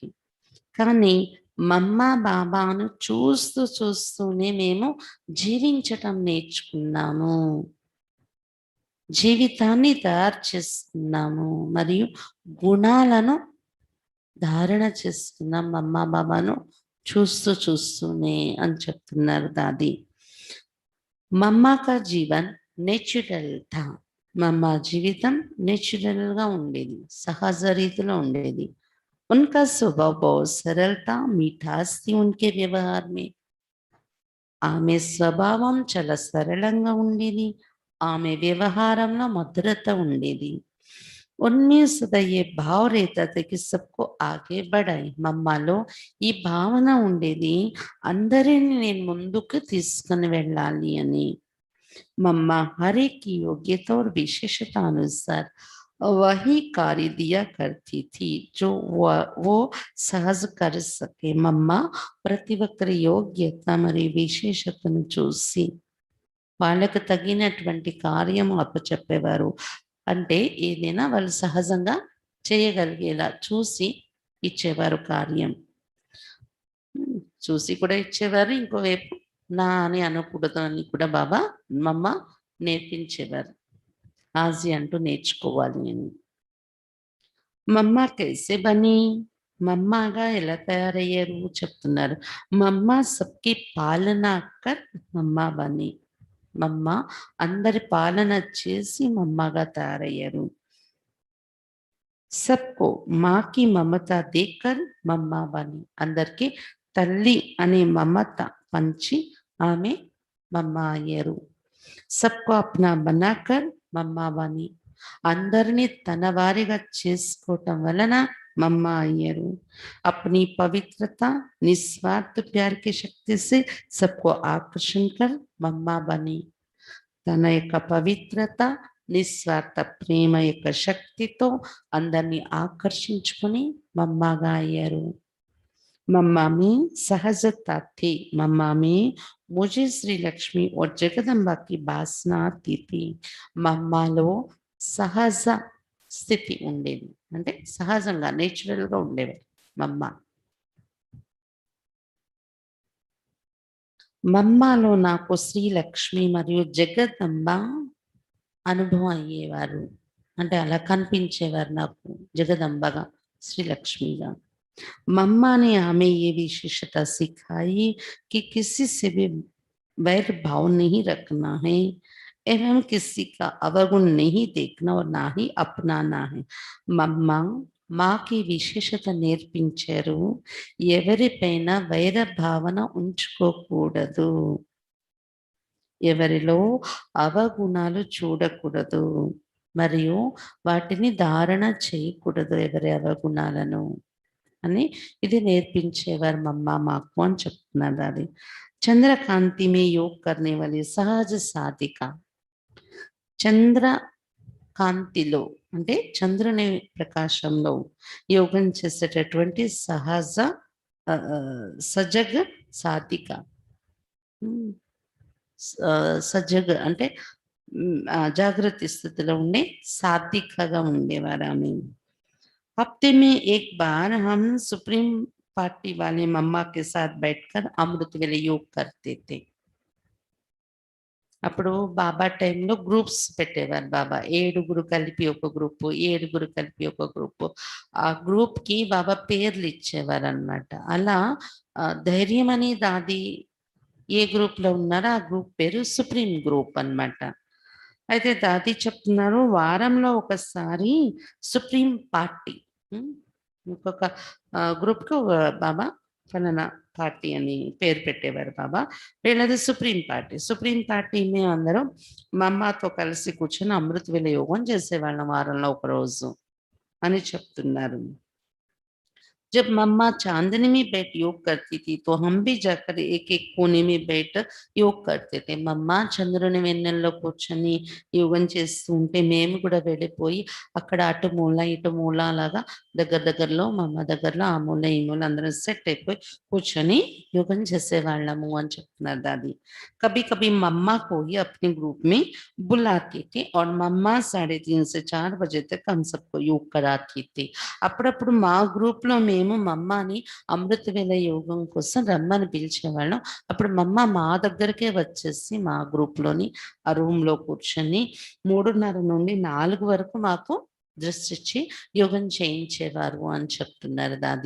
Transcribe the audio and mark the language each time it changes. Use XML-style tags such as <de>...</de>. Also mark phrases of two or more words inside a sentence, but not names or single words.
<te>కానీ మమ్మ బాబాను చూస్తూ చూస్తూనే మేము జీవించటం నేర్చుకున్నాము, జీవితాన్ని తయారు చేసుకున్నాము మరియు గుణాలను ధారణ చేసుకున్నాం మమ్మ బాబాను చూస్తూ చూస్తూనే అని చెప్తున్నారు దాది.</te> <hi>मम्मा का जीवन नेचुरल था,</hi> <te>మమ్మ జీవితం నేచురల్గా ఉండేది, సహజ రీతిలో ఉండేది.</te> <hi>उनका स्वभाव बहुत सरल था, मिठास थी उनके व्यवहार में.</hi> <te>ఆమె స్వభావం చాలా సరళంగా ఉండేది, ఆమె వ్యవహారంలో మధురత ఉండేది.</te> <hi>उनमें सदा ये भाव रहता था कि सबको आगे बढ़ाए.</hi> <te>మమ్మలో ఈ భావన ఉండేది, అందరిని నేను ముందుకు తీసుకుని వెళ్ళాలి అని.</te> <hi>మమ్మ हर एक की योग्यता और विशेषता अनुसार वही कार्य दिया करती थी जो वो सहज कर सके.</hi> <te>మమ్మ ప్రతి ఒక్కరి యోగ్యత మరియు విశేషతను చూసి వాళ్ళకు తగినటువంటి కార్యం అప్పచెప్పేవారు. అంటే ఏదైనా వాళ్ళు సహజంగా చేయగలిగేలా చూసి ఇచ్చేవారు కార్యం. చూసి కూడా ఇచ్చేవారు, ఇంకోవైపు నా అని అనకూడదు అని కూడా బాబా మమ్మ నేర్పించేవారు. ఆజీ అంటూ నేర్చుకోవాలి అని.</te> <hi>मम्मा कैसे बनी,</hi> <te>మమ్మగా ఎలా తయారయ్యారు చెప్తున్నారు.</te> <hi>मम्मा सबकी पालना कर मम्मा बनी,</hi> <te>మమ్మ అందరి పాలన చేసి మమ్మగా తయారయ్యారు.</te> <hi>सबको माँ की ममता देकर मम्मा बनी,</hi> <te>అందరికి తల్లి అనే మమత పంచి ఆమె మమ్మ అయ్యారు.</te> <hi>सबको अपना बनाकर मम्मा बनी,</hi> <te>అందరినీ తన వారిగా చేసుకోవటం వలన మమ్మ అయ్యారు.</te> <hi>अपनी पवित्रता निस्वार्थ प्यार की शक्ति से सबको आकर्षण कर मम्मा बनी.</hi> <te>తన యొక్క పవిత్రత నిస్వార్థ ప్రేమ యొక్క శక్తితో అందరినీ ఆకర్షించుకొని మమ్మగా అయ్యారు.</te> <hi>मम्मा में सहजता थी, मम्मा में मुझे श्री लक्ष्मी और जगदम्बा की वासना आती थी.</hi> <te>మమ్మలో సహజ స్థితి ఉండేది, అంటే సహజంగా నేచురల్గా ఉండేవారు మమ్మ. మమ్మలో నాకు శ్రీలక్ష్మి మరియు జగదంబ అనుభవం అయ్యేవారు, అంటే అలా కనిపించేవారు నాకు జగదంబగా, శ్రీలక్ష్మిగా.</te> <hi>मम्मा ने हमें ये विशेषता सिखाई कि किसी से भी वैर भाव नहीं रखना है एवं किसी का अवगुण नहीं देखना और ना ही अपनाना है.</hi> <te>मम्मा మాకి విశేషత నేర్పించారు, ఎవరిపైన వైర భావన ఉంచుకోకూడదు, ఎవరిలో అవగుణాలు చూడకూడదు మరియు వాటిని ధారణ చేయకూడదు, ఎవరి అవగుణాలను. అని ఇది నేర్పించేవారు మమ్మ మాకు అని చెప్తున్నారు అది.</te> <hi>चंद्रकांति में योग करने वाली सहज साधिका.</hi> <te>చంద్ర కాంతిలో అంటే చంద్రుని ప్రకాశంలో యోగం చేసేటటువంటి సహజ సజగ సాధిక. సజగ అంటే జాగ్రత్త స్థితిలో ఉండే సాత్వికగా ఉండేవారు ఆమె.</te> <hi>हफ्ते में एक बार हम सुप्रीम पार्टी वाले मम्मा के साथ बैठकर अमृत वेले योग करते थे.</hi> <te>అప్పుడు బాబా టైంలో గ్రూప్స్ పెట్టేవారు బాబా. 7గురు కలిపి ఒక గ్రూపు, 7గురు కలిపి ఒక గ్రూపు. ఆ గ్రూప్‌కి బాబా పేర్లు ఇచ్చేవారనమాట. అలా ధైర్యం అని దాది ఏ గ్రూప్‌లో ఉన్నారో ఆ గ్రూప్ పేరు సుప్రీం గ్రూప్ అనమాట. అయితే దాది చెప్తున్నారు వారంలో ఒకసారి సుప్రీం పార్టీ ఇంకొక గ్రూప్‌కి బాబా ఫలానా పార్టీ అని పేరు పెట్టేవారు బాబా. వీళ్ళది సుప్రీం పార్టీ. సుప్రీం పార్టీ మేమందరం మమ్మాతో కలిసి కూర్చొని అమృత వేళ యోగం చేసేవాళ్ళం వారంలో ఒక రోజు అని చెప్తున్నారు.</te> <hi>जब मम्मा चांदनी में बैठ योग करती थी तो हम भी जाकर एक एक कोने में बैठ योग करते थे.</hi> <te>మమ్మ చంద్రుని వెన్నెల్లో కూర్చొని యోగం చేస్తూ ఉంటే మేము కూడా వెళ్ళిపోయి అక్కడ అటు మూల ఇటు మూల అలాగా దగ్గరలో మమ్మ దగ్గరలో ఆ మూల ఈ మూల అందరం సెట్ అయిపోయి కూర్చొని యోగం చేసేవాళ్ళము అని చెప్తున్నారు దాది.</te> <hi>कभी कभी मम्मा को ही अपने ग्रुप में बुलाती थी और मम्मा 3:30 से 4 बजे तक हम सबको योग कराती थी.</hi> <te>అప్పుడప్పుడు మా గ్రూప్‌లో మేము మమ్మాని అమృత వేళ యోగం కోసం రమ్మని పిలిచేవాళ్ళం. అప్పుడు మమ్మ మా దగ్గరికే వచ్చేసి మా గ్రూప్‌లోని ఆ రూమ్‌లో కూర్చొని 3:30 నుండి 4 వరకు మాకు డ్రెస్ ఇచ్చి యోగం చేయించేవారు అని చెప్తున్నారు దాది.</te>